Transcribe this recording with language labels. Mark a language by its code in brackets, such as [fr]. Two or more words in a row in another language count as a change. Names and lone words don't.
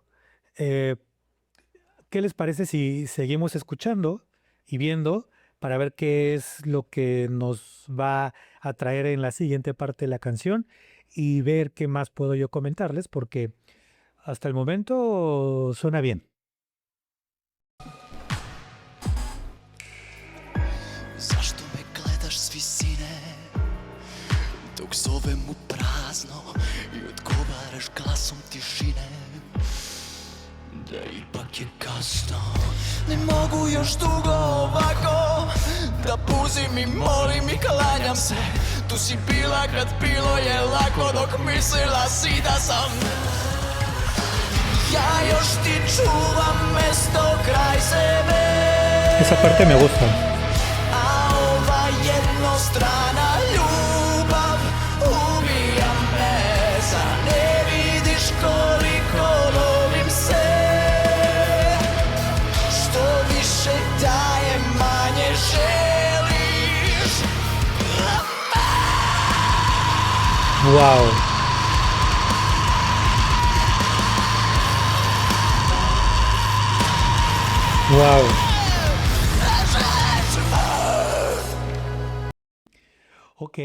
[es] Eh, ¿Qué les parece si seguimos escuchando y viendo para ver qué es lo que nos va a traer en la siguiente parte de la canción y ver qué más puedo yo comentarles? Porque hasta el momento suena bien. [sr] Zašto me gledaš s visine, dok zovem u prazno i odgovaraš glasom tišine, da ipak je kasno. Ne mogu još dugo ovako, da puzim i molim i klanjam se. Tu si bila kad bilo je lako, dok mislila si da sam. Ja još ti čuvam mesto kraj sebe, [es] Esa parte me gusta. [sr] a ova jednostrana ljubav ubija me. Zar ne vidiš koliko volim se? Što više dajem, manje želiš. Wow. Wow. Ok.